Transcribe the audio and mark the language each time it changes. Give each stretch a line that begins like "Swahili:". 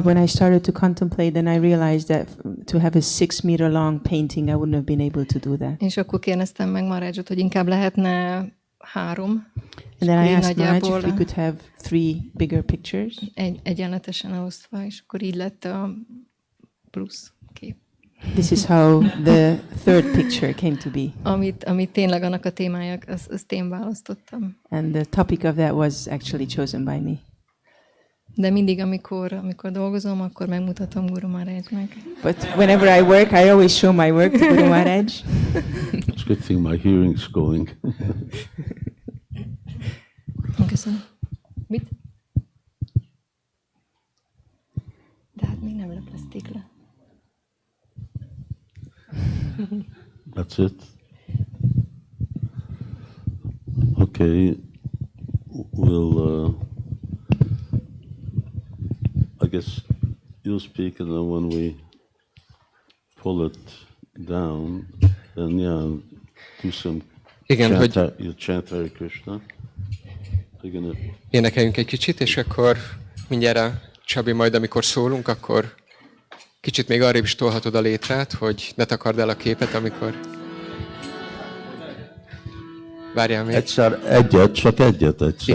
English: But when I started to contemplate, then I realized that to have a 6 meter long painting, I wouldn't have been able to do that.
Hungarian: És akkor kérdeztem meg Maharajot, hogy inkább lehetne 3.
English: And then I asked Maharaj if we could have 3 bigger pictures.
Hungarian: Egyenletesen elosztva, és akkor így lett a plusz kép.
English: This is how the third picture came to be.
Hungarian: Amit tényleg annak a témája, azt én választottam.
English: And the topic of that was actually chosen by me.
Hungarian: De mindig, amikor dolgozom, akkor megmutatom Guru Maharajnak.
English: But whenever I work, I always show my work to Guru Maharaj. It's a good thing my hearing's going.
Hungarian: Köszönöm. Mit? De hát még nem leplezték le.
English: That's it. Okay, we'll guess you'll speak, and then when we pull it down, then do some
Hungarian: Igen,
English: chant,
Hungarian: hogy
English: you chant Hare Krishna.
Hungarian: énekeljünk egy kicsit, és akkor mindjárt Csabi, majd amikor szólunk, akkor kicsit még arrébb is tolhatod a létrát, hogy ne takard el a képet, amikor... Várjál még. Egyszer egyet, csak egyet egyszer.